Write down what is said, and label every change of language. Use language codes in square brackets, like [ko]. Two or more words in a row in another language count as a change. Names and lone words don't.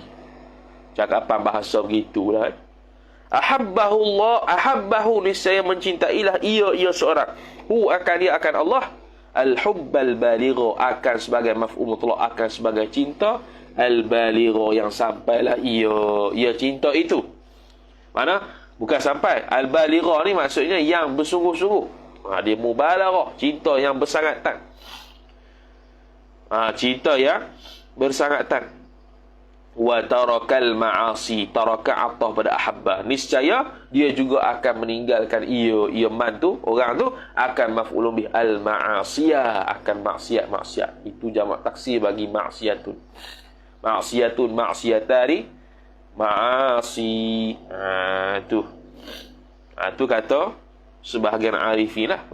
[ms] Cakapan bahasa begitulah. [ar] أحبه الله, [ms] ahabbahu, niscaya mencintailah ia seorang, akan dia akan Allah, [ar] الحب البالغ, [ms] akan sebagai [ar] مفعول مطلق, [ms] akan sebagai cinta, al-baligha, yang sampailah ia cinta itu. Mana? Bukan sampai. Al-baligha ni maksudnya yang bersungguh-sungguh. Dia mubalaghah, cinta yang bersangatan. Cinta yang bersangatan. [ar] وترك المعاصي, [ms] taraka atah pada ahabba, niscaya dia juga akan meninggalkan ia man tu, orang tu akan [ar] مفعول به المعاصية, [ms] akan maksiat. Itu jamak taksir bagi maksiatun. [ar] معصيتان، معاصي. [ms] Tu kata sebahagian arifin lah.